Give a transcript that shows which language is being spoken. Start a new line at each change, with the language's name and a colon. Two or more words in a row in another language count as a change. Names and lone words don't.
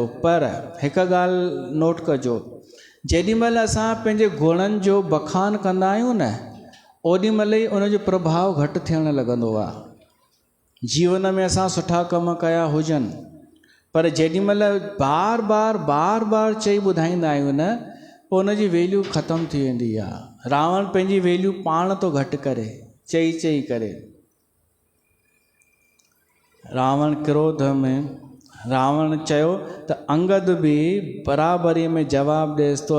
Sindhi: पर हिकु ॻाल्हि नोट कजो, जेॾीमहिल असां पंहिंजे गुणनि जो बखान कंदा आहियूं न, ओॾीमहिल ई उनजो प्रभाव घटि थियणु लॻंदो आहे। जीवन में असां सुठा कम कया हुजनि, पर जेॾीमहिल बार बार चई ॿुधाईंदा आहियूं न, पोइ उनजी वैल्यू ख़तमु थी वेंदी आहे। रावण पंहिंजी वैल्यू पाण थो घटि करे, चई करे। रावण क्रोध में, रावण चयो त अंगद बि बराबरी में जवाबु ॾेसि थो।